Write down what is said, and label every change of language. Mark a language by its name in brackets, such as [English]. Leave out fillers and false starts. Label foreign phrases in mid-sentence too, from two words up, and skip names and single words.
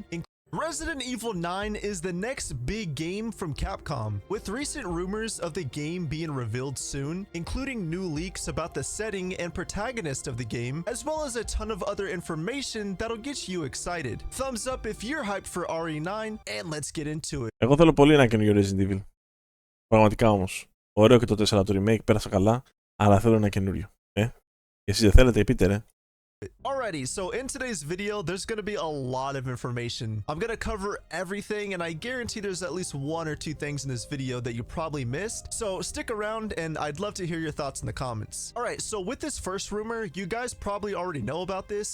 [English] Resident Evil 9 is the next big game from Capcom, with recent rumors of the game being revealed soon, including new leaks about the setting and protagonist of the game, as well as a ton of other information that'll get you excited. Thumbs up if you're hyped for RE9, and let's get into it. [Greek] Εγώ θέλω πολύ ένα καινούριο Resident Evil. Πραγματικά όμως. Ωραίο και το 4 το remake, πέρασα καλά, αλλά θέλω ένα καινούριο. Εσείς δεν θέλετε, πείτε ρε. [English] Alrighty, so in today's video, there's going to be a lot of information. I'm going to cover everything, and I guarantee there's at least one or two things in this video that you probably missed. So stick around, and I'd love to hear your thoughts in the comments. Alright, so with this first rumor, you guys probably already know about this.